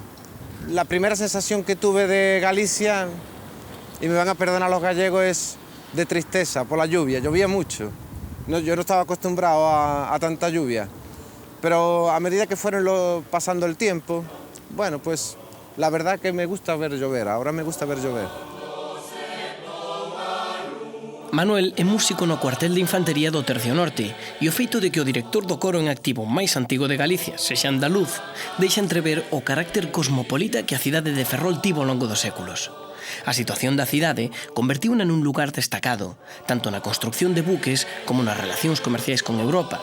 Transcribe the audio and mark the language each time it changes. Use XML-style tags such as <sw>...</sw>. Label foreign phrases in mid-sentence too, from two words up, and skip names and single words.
<es>La primera sensación que tuve de Galicia, y me van a perdonar los gallegos, es de tristeza por la lluvia. Llovía mucho. Yo no estaba acostumbrado a tanta lluvia. Pero a medida que fueron pasando el tiempo, bueno, pues la verdad que me gusta ver llover. Ahora me gusta ver llover.</es> <gl>Manuel é músico no cuartel de infantería do Tercio Norte e o feito de que o director do coro en activo máis antigo de Galicia sexa andaluz deixa entrever o carácter cosmopolita que a cidade de Ferrol tivo ao longo dos séculos. A situación da cidade convertiuna nun lugar destacado, tanto na construcción de buques como nas relacións comerciais con Europa.</gl>